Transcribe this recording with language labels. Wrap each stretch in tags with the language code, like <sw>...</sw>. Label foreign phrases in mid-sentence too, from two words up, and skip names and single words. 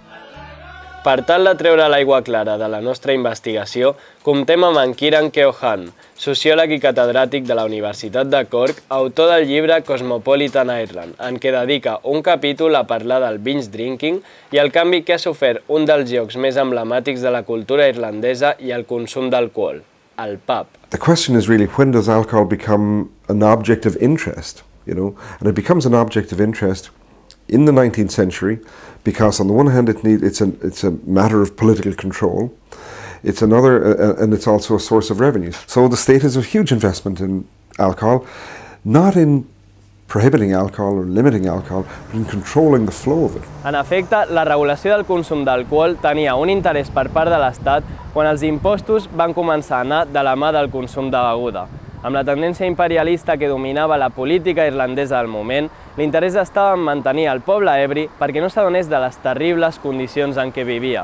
<ca>Per tal de treure l'aigua clara de la nostra investigació, comptem amb en Kieran Keohane, sociòleg i catedràtic de la Universitat de Cork, autor del llibre Cosmopolitan Ireland, en què dedica un capítol a parlar del</ca> <en>binge drinking</en> <ca>i el canvi que ha sofert un dels llocs més emblemàtics de la cultura irlandesa i el consum d'alcohol, el pub.</ca> <en>The question is really, when does alcohol become an object of interest? And it becomes an object of interest in the 19th century, because on the one hand it's a matter of political control, it's another, and it's also a source of revenue. So the state has a huge investment in alcohol, not in prohibiting alcohol or limiting alcohol, but in controlling the flow of it.</en> <ca>En efecte, la regulació del consum d'alcohol tenia un interès per part de l'Estat quan els impostos van començar a anar de la mà del consum de beguda. Amb la tendència imperialista que dominava la política irlandesa del moment, l'interès estava en mantenir el poble ebri perquè no s'adonés de les terribles condicions en què vivia.</ca>